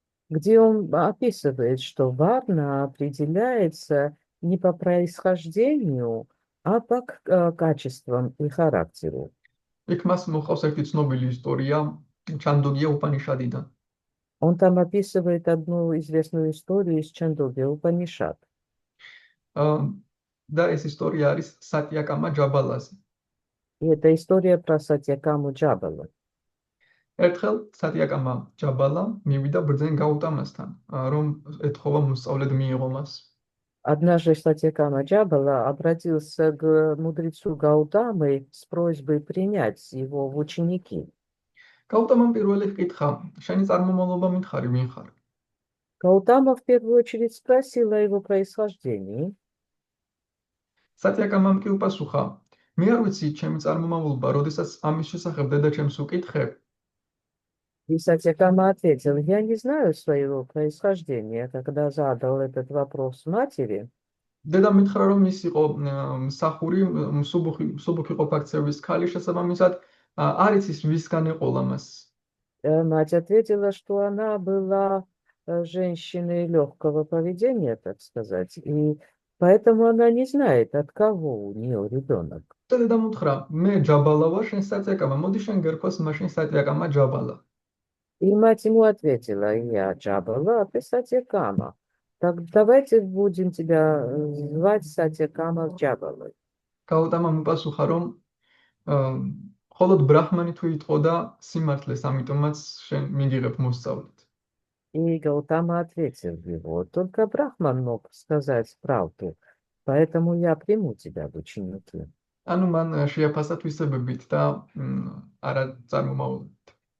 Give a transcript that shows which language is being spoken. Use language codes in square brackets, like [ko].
[ru] Где он описывает, что Варна определяется не по происхождению, а по качествам и характеру. [ka] იქ მას მოხავს ერთი ცნობილი ისტორია ჩანდოგია უპანიშადიდან. [ru] Он там описывает одну известную историю из Чандогья Упанишад. [ka] და ეს ისტორია არის სატიაკამა ჯაბალაზე. [ru] И это история про Сатьякаму Джабала. [ka] ერთხელ სატიაკამა ჯაბალა მივიდა ბრძენ გაუტამასთან, რომ ეთხოვა მოსწავლედ მიიღო მას. [ru] Однажды Сатьякама Джабала обратился к мудрецу Гаутамы с просьбой принять его в ученики. [ka] გაუტამამ პირველი ჰკითხა, შენი წარმომავლობა მითხარი ვინ ხარ? [ru] Гаутама в первую очередь спросил о его происхождении. [ka] სატიაკამამ კი უპასუხა, მე არ ვიცი ჩემი წარმომავლობა, როდესაც ამის შესახებ დედაჩემს უკითხე, [ru] И Сатьякама ответил: я не знаю своего происхождения. Когда задал этот вопрос матери, [ka] დედა მითხრა, რომ ის იყო მსახური, მსუბუქი ყოფაქცევის ქალი, შესაბამისად არ იცის ვისგან ეყოლა მას. [ru] мать ответила, что она была женщиной легкого поведения, так сказать, и поэтому она не знает, от кого у нее ребенок. [ka] და დედამ უთხრა, მე ჯაბალა ვარ, შენ სატიაკამა, მოდი შენ გერქვას მაშინ სატიაკამა ჯაბალა. [ru] И мать ему ответила: я Джабала, а ты Сатьякама. Так давайте будем тебя звать Сатьякама Джабалой. [ka] გაუტამამ უპასუხა, რომ მხოლოდ ბრაჰმანი თუ იტყოდა სიმართლეს, ამიტომაც შენ მიგიღებ მოსწავლედ. [ru] И Гаутама ответил его: только Брахман мог сказать правду, поэтому я приму тебя в ученики. [ka] ანუ მან შეაფასა თვისებებით და არა წარმომავლობით.